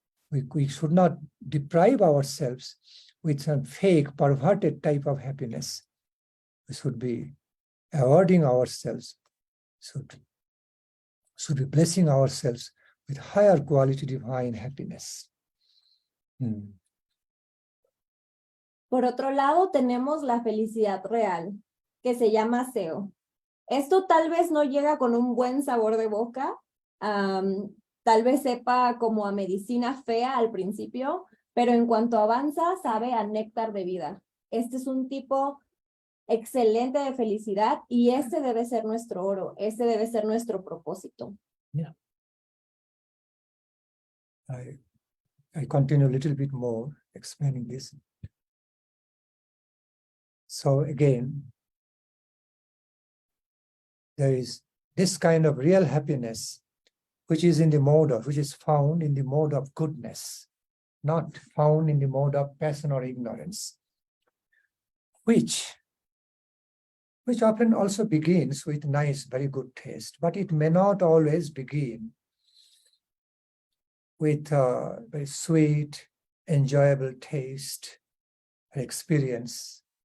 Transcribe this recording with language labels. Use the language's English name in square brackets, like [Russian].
[English] We should not deprive ourselves with some fake, perverted type of happiness. We should be awarding ourselves, should should be blessing ourselves with higher quality divine happiness. [Spanish] Por otro lado, tenemos la felicidad real, que se llama SEO. Esto tal vez no llega con un buen sabor de boca, tal vez sepa como a medicina fea al principio, pero en cuanto avanza, sabe a néctar de vida. Este es un tipo excelente de felicidad y este debe ser nuestro oro, este debe ser nuestro propósito. [English] Yeah. I continue a little bit more explaining this. So again, there is this kind of real happiness, which is found in the mode of goodness, not found in the mode of passion or ignorance, which often also begins with nice, very good taste, but it may not always begin with very sweet, enjoyable taste and experience.